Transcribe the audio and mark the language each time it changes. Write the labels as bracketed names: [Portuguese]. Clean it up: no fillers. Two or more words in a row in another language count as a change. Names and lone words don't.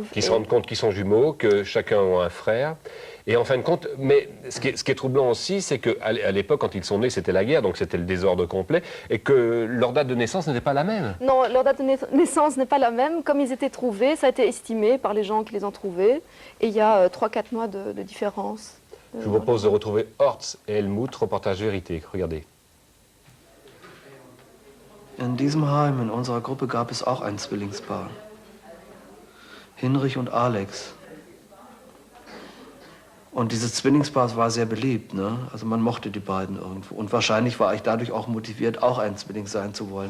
[French] Qui se rendent compte qu'ils sont jumeaux, que chacun a un frère. Et en fin de compte, mais ce qui est troublant aussi, c'est qu'à l'époque, quand ils sont nés, c'était la guerre, donc c'était le désordre complet, et que leur date de naissance n'était pas la même. Non, leur date de naissance n'est pas la même. Comme ils étaient trouvés, ça a été estimé par les gens qui les ont trouvés, et il y a 3-4 mois de différence. Je vous propose de retrouver Hortz et Helmut, reportage vérité. Regardez. [German] In diesem Heim, in unserer Gruppe, gab es auch ein Zwillingspaar. Hinrich und Alex. Und dieses Zwillingspaar war sehr beliebt, ne? Also man mochte die beiden irgendwo. Und wahrscheinlich war ich dadurch auch motiviert, auch ein Zwilling sein zu wollen.